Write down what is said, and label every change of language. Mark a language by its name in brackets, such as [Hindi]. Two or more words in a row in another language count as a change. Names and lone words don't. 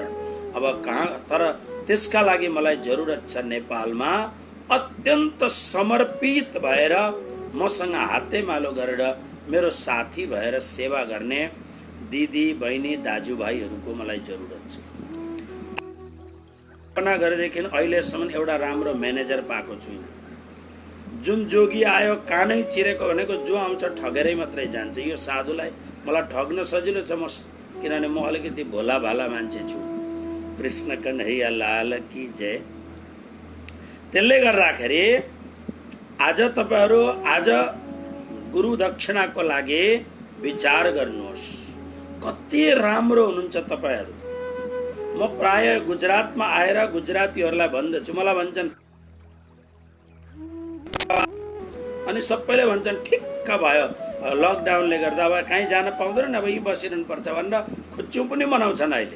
[Nepali] अब कहाँ, तर त्यसका लागि मलाई जरुरत छ नेपालमा अत्यन्त समर्पित भएर मसँग हातेमालो गरेर मेरो साथी भएर सेवा गर्ने दिदी बहिनी दाजुभाइहरूको मलाई जरुरत छ। कल्पना गरेदेखि अहिलेसम्म एउटा राम्रो म्यानेजर पाएको छुइनँ। जुन जोगी आयो कानै चिरेको भनेको जो आउँछ ठगेरै मात्रै जान्छ। यो साधुलाई मलाई ठग्न सजिलो छ, किनभने म अलिकति भोला भाला मान्छे छु। [Hindi] कृष्ण कन्हैया लाल की जय। [Nepali] त्यसले गर्दाखेरि आज तपाईहरू आज गुरु दक्षिणाको लागि विचार गर्नुहोस्। कति राम्रो हुनुहुन्छ तपाईहरू। म प्राय गुजरातमा आएर गुजरातीहरूलाई भन्दछु, मलाई भन्छन् अनि सबैले भन्छन् ठिक्क भयो लकडाउनले गर्दा अब कहीँ जान पाउँदैन, अब यहीँ बसिरहनु पर्छ भनेर खुच्चु पनि मनाउँछन् अहिले।